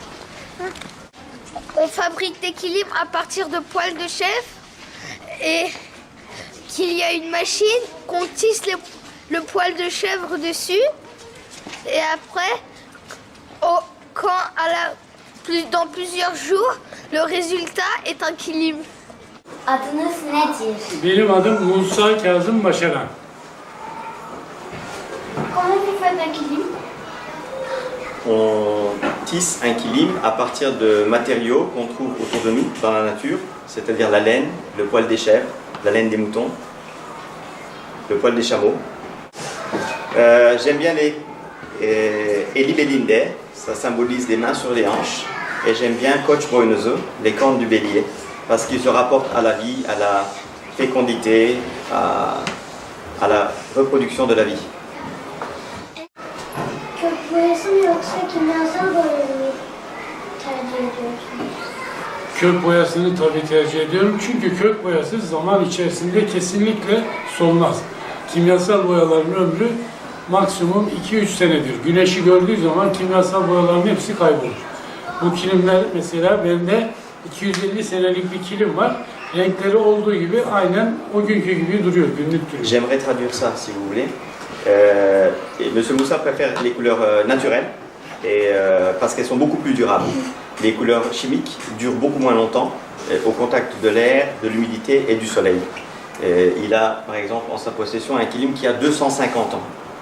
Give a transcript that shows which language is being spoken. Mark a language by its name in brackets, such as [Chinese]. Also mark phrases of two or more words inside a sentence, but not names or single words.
[French] On fabrique des kilim à partir de poils de chèvre et qu'il y a une machine qu'on tisse le poil de chèvre dessus et après, dans plusieurs jours, le résultat est un kilim. [Turkish] Adınız nedir? Benim adım Musa Kazım Başaran. [French] Comment vous faites un kilim? On tisse un kilim à partir de matériaux qu'on trouve autour de nous dans la nature, c'est-à-dire la laine, le poil des chèvres, la laine des moutons, le poil des chameaux. J'aime bien les Elibelinde, ça symbolise des mains sur les hanches. Et j'aime bien Koçboynuzu, les cornes du bélier, parce qu'ils se rapportent à la vie, à la fécondité, à la reproduction de la vie. [Turkish] Kök boyası mı yoksa kimyasal boyayı mı tercih ediyorsunuz? Kök boyasını tabii tercih ediyorum çünkü kök boyası zaman içerisinde kesinlikle solmaz. Kimyasal boyaların ömrü maksimum 2-3 senedir. Güneşi gördüğü zaman kimyasal boyaların hepsi kaybolur. Bu kilimler mesela bende 250 senelik bir kilim var. Renkleri olduğu gibi aynen o günkü gibi duruyor, günlük duruyor. [French] J'aimerais traduire ça si vous voulez. Monsieur Moussa préfère les couleurs naturelles parce qu'elles sont beaucoup plus durables. Les couleurs chimiques durent beaucoup moins longtemps au contact de l'air, de l'humidité et du soleil. Il a par exemple en sa possession un kilim qui a 250 ans.